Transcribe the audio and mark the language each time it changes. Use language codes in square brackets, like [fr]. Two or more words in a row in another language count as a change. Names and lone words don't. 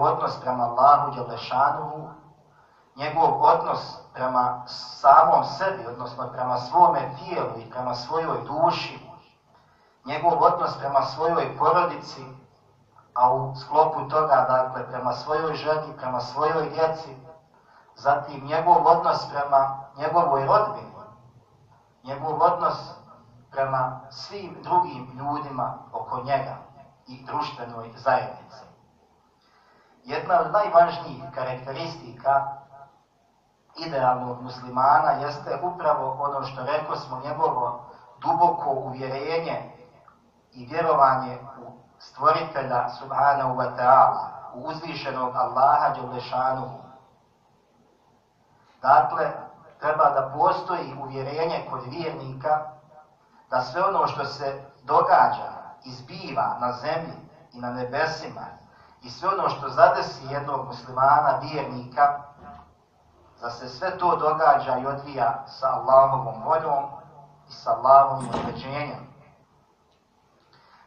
[bs] odnos prema Allahu dželešanuhu, njegov odnos prema samom sebi, odnosno prema svome tijelu i prema svojoj duši, njegov odnos prema svojoj porodici, a u sklopu toga, dakle, prema svojoj ženi, prema svojoj djeci, zatim njegov odnos prema njegovoj rodbini, njegov odnos prema svim drugim ljudima oko njega i društvenoj zajednici. Jedna od najvažnijih karakteristika idealnog muslimana jeste upravo ono što rekosmo, njegovo duboko uvjerenje i vjerovanje u stvoritelja [ar] سبحانه وتعالى, [bs] u uzvišenog Allaha dželešanuhu. Dakle, treba da postoji uvjerenje kod vjernika da sve ono što se događa i zbiva na zemlji i na nebesima i sve ono što zadesi jednog muslimana, vjernika, da se sve to događa i odvija sa Allahovom voljom i sa Allahovim određenjem.